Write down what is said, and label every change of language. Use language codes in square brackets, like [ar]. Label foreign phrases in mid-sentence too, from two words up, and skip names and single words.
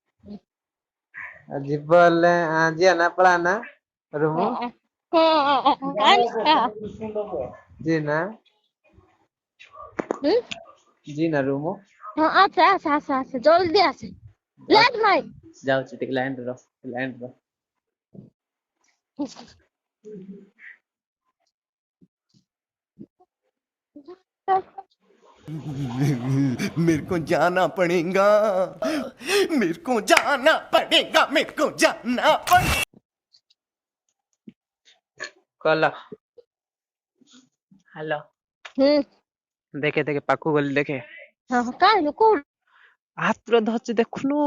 [or] ଯିବ ହେଲେ ଯିବା ନା ପଳା ନା ରୁମ୍। ହଁ ହଁ ଜି ନା ହୁଁ ଜି ନା ରୁମ୍। ହଁ ଆସେ ଜଲ୍ଦି ଆସେ ଲେଟ୍ ନାଇଁ। ଯାଉଛି ଟିକେ ଲାଇନରେ ରହ। [hi] मेरे को जाना पड़ेगा [or] କଲ ହାଲୋ ହୁଁ ଦେଖେ ପାଖକୁ ଗଲି ଦେଖେ। ହଁ କାଇଁ କୋଉଠି? ହାତରେ ଧରିଛି ଦେଖୁନୁ।